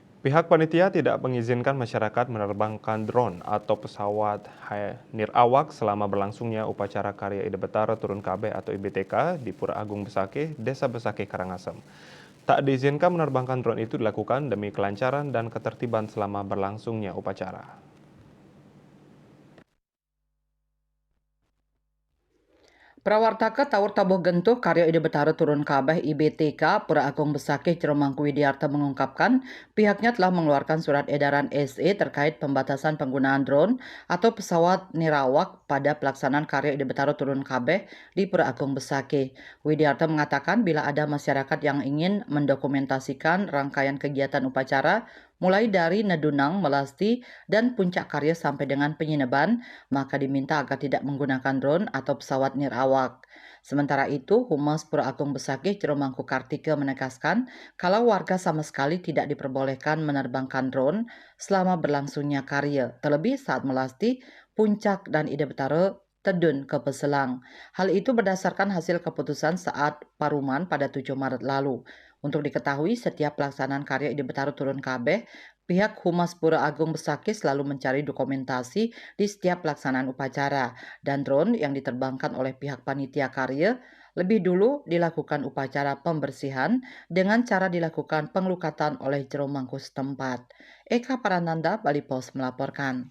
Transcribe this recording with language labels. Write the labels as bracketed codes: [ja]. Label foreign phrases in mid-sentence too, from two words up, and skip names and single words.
[id] Pihak panitia tidak mengizinkan masyarakat menerbangkan drone atau pesawat nirawak selama berlangsungnya upacara Karya Ide Betara Turun Kabeh atau IBTK di Pura Agung Besakih, Desa Besakih, Karangasem. Tak diizinkan menerbangkan drone itu dilakukan demi kelancaran dan ketertiban selama berlangsungnya upacara. Prawartaka Tawur Tabuh Gentuh Karya Ide Betara Turun Kabeh IBTK Pura Agung Besakih Ciremangku Widiarta mengungkapkan pihaknya telah mengeluarkan surat edaran SE terkait pembatasan penggunaan drone atau pesawat nirawak pada pelaksanaan Karya Ide Betara Turun Kabeh di Pura Agung Besakih. Widiarta mengatakan bila ada masyarakat yang ingin mendokumentasikan rangkaian kegiatan upacara mulai dari Nedunang, Melasti, dan Puncak Karya sampai dengan penyineban, maka diminta agar tidak menggunakan drone atau pesawat nirawak. Sementara itu, Humas Pura Agung Besakih Ciremangku Kartika menegaskan kalau warga sama sekali tidak diperbolehkan menerbangkan drone selama berlangsungnya karya, terlebih saat Melasti, Puncak, dan Ide Betara terjun ke Peselang. Hal itu berdasarkan hasil keputusan saat Paruman pada 7 Maret lalu. Untuk diketahui, setiap pelaksanaan karya Ide Betara Turun Kabeh, pihak Humas Pura Agung Besakih selalu mencari dokumentasi di setiap pelaksanaan upacara, dan drone yang diterbangkan oleh pihak panitia karya lebih dulu dilakukan upacara pembersihan dengan cara dilakukan pengelukatan oleh jero mangku setempat. Eka Parananda, Bali Pos melaporkan.